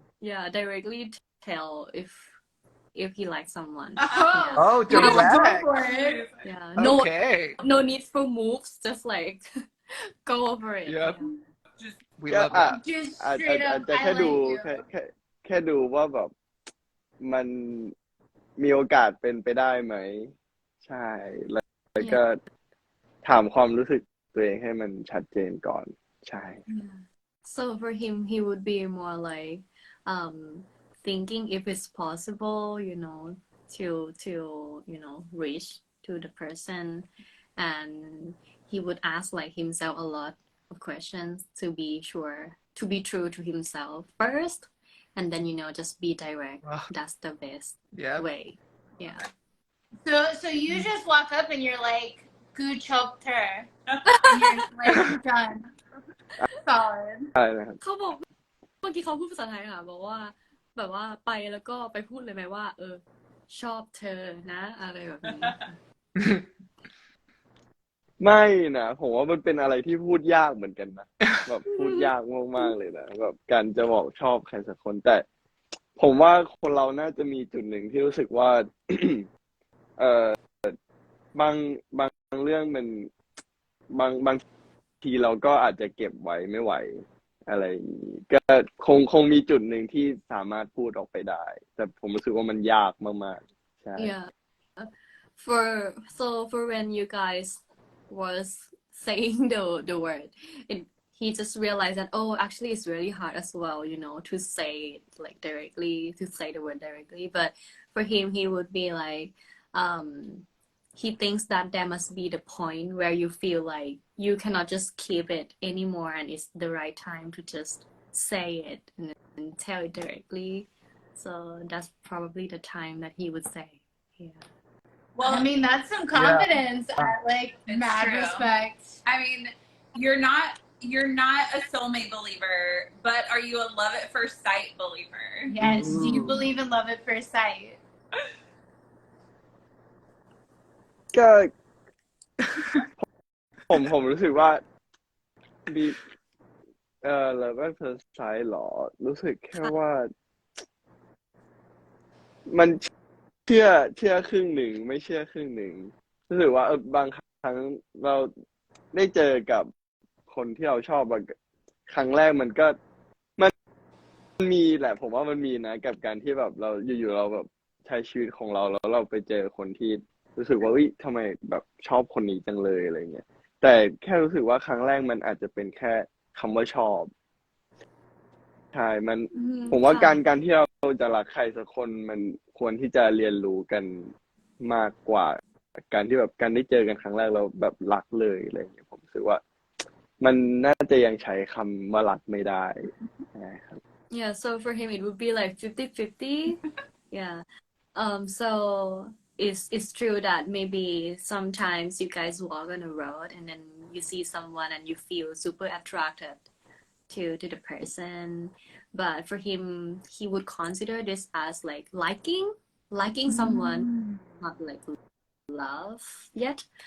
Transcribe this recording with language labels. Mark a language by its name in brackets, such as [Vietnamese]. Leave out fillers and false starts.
[English] yeah directly tell if he likes someone Oh, Go direct. for it. yeah Okay. no need for moves just like go over it Yep. yeah. We [Thai] ก็ [English] love that. Just [Thai] อาจ [English] straight [Thai] จะ [English] up, [Thai] แค่ [English] I [Thai] ดู [English] like you. [Thai] แค่ดูว่าแบบมันมีโอกาสเป็นไปได้ไหม ใช่ แล้วก็ถามความรู้สึกตัวเองให้มันชัดเจนก่อน ใช่ [English] Yeah. So for him, he would be more like thinking if it's possible, to reach to the person, and he would ask like himself a lot of questions to be sure to be true to himself first, and then just be direct. Wow. That's the best Yep. way. Yeah. So you just walk up and you're like, good chopter. And you're like, done. Solid. [Thai] ใช่นะครับ เขาบอกเมื่อกี้เขาพูดภาษาไทยค่ะบอกว่าแบบว่าไปแล้วก็ไปพูดเลยไหมว่าชอบเธอนะอะไรแบบนี้ ไม่นะผมว่ามันเป็นอะไรที่พูดยากเหมือนกันนะ แบบพูดยากมากๆเลยนะแบบการจะบอกชอบใครสักคน แต่ผมว่าคนเราน่าจะมีจุดหนึ่งที่รู้สึกว่า บางเรื่องมันบางทีเราก็อาจจะเก็บไว้ไม่ไหว อะไรอย่างนี้ก็คงมีจุดหนึ่งที่สามารถพูดออกไปได้ แต่ผมรู้สึกว่ามันยากมากๆใช่ [English] Yeah. For when you guys was saying the word, he just realized that actually it's really hard as well, to say it like directly, to say the word directly. But for him, he would be like, he thinks that there must be the point where you feel like you cannot just keep it anymore, and it's the right time to just say it and tell it directly. So that's probably the time that he would say. Yeah. Well, I mean, that's some confidence. I like It's mad true. respect. I mean, you're not a soulmate believer, but are you a love at first sight believer? Yes. Do you Ooh. believe in love at first sight? [Thai] ก็ ผมรู้สึกว่ามีแล้วก็เฟิร์สไซส์หรอ รู้สึกแค่ว่า มันเชื่อครึ่งหนึ่งไม่เชื่อครึ่งหนึ่งรู้สึกว่าบางครั้งเราได้เจอกับคนที่เราชอบบางครั้งแรกมัน มีแหละ ผมว่ามันมีนะกับการที่แบบเราอยู่ๆเราแบบใช้ชีวิตของเราแล้วเราไปเจอคนที่รู้สึกว่าทำไมแบบชอบคนนี้จังเลยอะไรเงี้ยแต่แค่รู้สึกว่าครั้งแรกมันอาจจะเป็นแค่คำว่าชอบใช่ผมว่าการที่เราจะรักใครสักคนมันควรที่จะเรียนรู้กันมากกว่าการที่แบบการได้เจอกันครั้งแรกเราแบบรักเลยอะไรอย่างเงี้ยผมรู้สึกว่ามันน่าจะยังใช้คำว่ารักไม่ได้นะครับ [English] Yeah, so for him it would be like 50-50. Yeah. So it's true that maybe sometimes you guys walk on a road and then you see someone and you feel super attracted to the person, but for him, he would consider this as like liking someone, not like love yet.